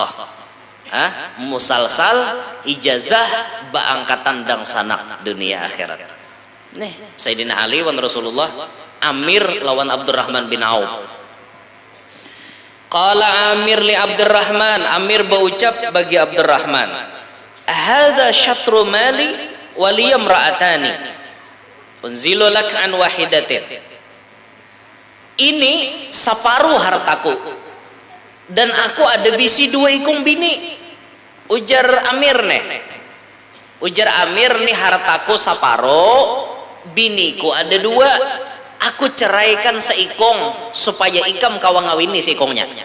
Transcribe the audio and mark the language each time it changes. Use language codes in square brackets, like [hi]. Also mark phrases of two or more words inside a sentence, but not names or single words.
[bjn] Musalsal ijazah baangkatan dang sanak dunia akhirat. Nih, Sayyidina Ali wan Rasulullah, Amir lawan Abdurrahman bin Auf. [ar] قال عامر لعبد الرحمن, [bjn] Amir berucap bagi Abdurrahman, [ar] "هذا شطر مالي ولي امرأتان. أنزل لك عن واحدة." [bjn] Ini separuh hartaku dan aku ada bisi dua ikung bini. Ujar Amir nih. Ujar Amir nih, hartaku separuh, biniku ada dua. Aku ceraikan seikong supaya ikam kawang ngawini seikongnya.